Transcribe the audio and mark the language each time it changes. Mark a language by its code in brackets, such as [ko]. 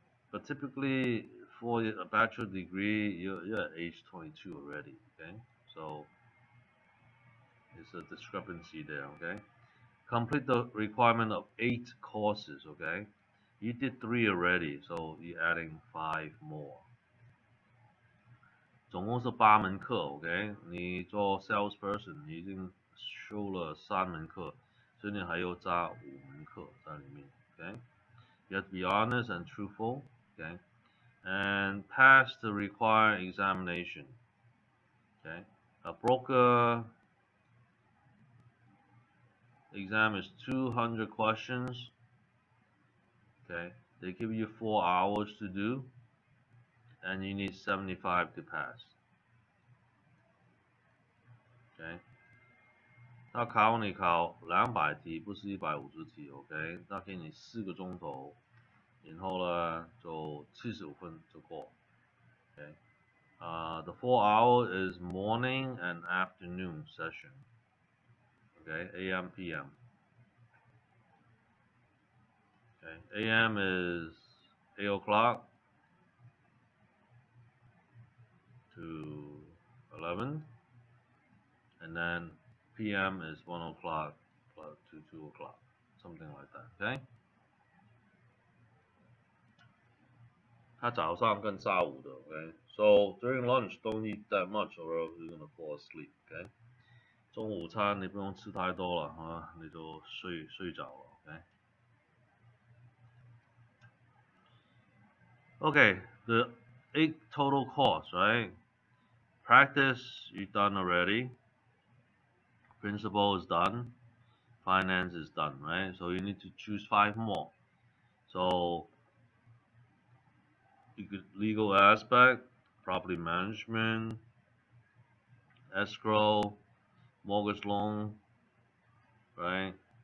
[en] But typically for a bachelor degree, you're at age 22 already, okay? So it's a discrepancy there, okay? Complete the requirement of 8 courses, okay? You did 3 already, so you're adding 5 more. [zh] 总共是8门课 ，OK？你做 salesperson， 你已经修了3门课，所以你还要加5门课在里面 ，OK？ [en] You have to be honest and truthful, okay? And pass the required examination, okay? A broker exam is 200 questions, okay? They give you 4 hours to do, and you need 75 to pass, okay? [zh] 他考你考200题，不是150题 ，OK？他给你4个钟头，然后呢就75分就过 ，OK？ [en] The 4 hour is morning and afternoon session, okay? AM, PM. Okay, AM is 8 o'clock to 11, and then PM is 1 o'clock to 2 o'clock, something like that, okay? [zh] 他早上跟下午的 ，okay? [en] So during lunch, don't eat that much or else you're gonna fall asleep, okay? [zh] 中午餐你不用吃太多了啊，你就睡着了 ，okay? [en] Okay, the 8 total course, right? Practice you done already. Principle is done. Finance is done, right? So you need to choose 5 more. So you could legal aspect, property management, escrow, mortgage loan, right?